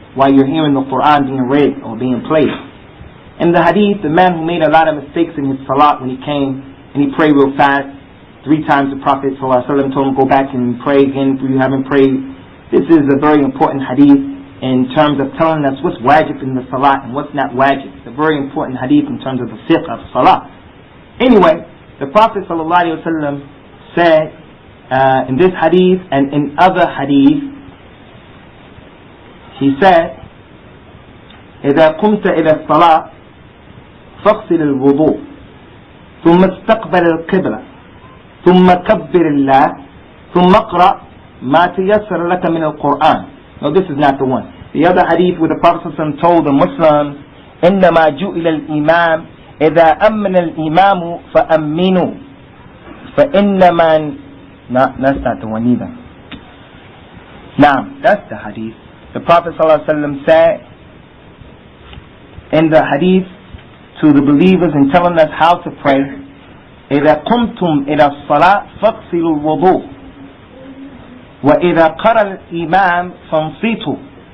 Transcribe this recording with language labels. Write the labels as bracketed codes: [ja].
[en] While you're hearing the Quran being read or being played? In the hadith, the man who made a lot of mistakes in his salat when he came and he prayed real fast, 3 times the Prophet ﷺ told him, go back and pray again if you haven't prayed. This is a very important hadith in terms of telling us what's wajib in the salat and what's not wajib. It's a very important hadith in terms of the fiqh of salat. Anyway, the Prophet ﷺ said in this hadith and in other hadith, he said, [ar] إذا قمت إلى الصلاة فاغسل الوضوء ثم استقبل القبلة ثم كبر الله ثم اقرأ ما تيسر لك من القرآن. [en] No, this is not the one. The other hadith where the Prophet ﷺ told the Muslims, [ar] إنما جُئِلَ الإمام إذا أمن الإمام فأمنوا فإنما. [en] No, that's not the one either. Now, that's the hadith. The Prophet ﷺ said in the hadith to the believers in telling us how to pray, [ar] إِذَا قُمْتُمْ إِلَى الصَّلَاةِ فَاغْسِلُوا الْوُضُوءَ وَإِذَا قَرَأَ الْإِمَامُ فَانصِتُوا.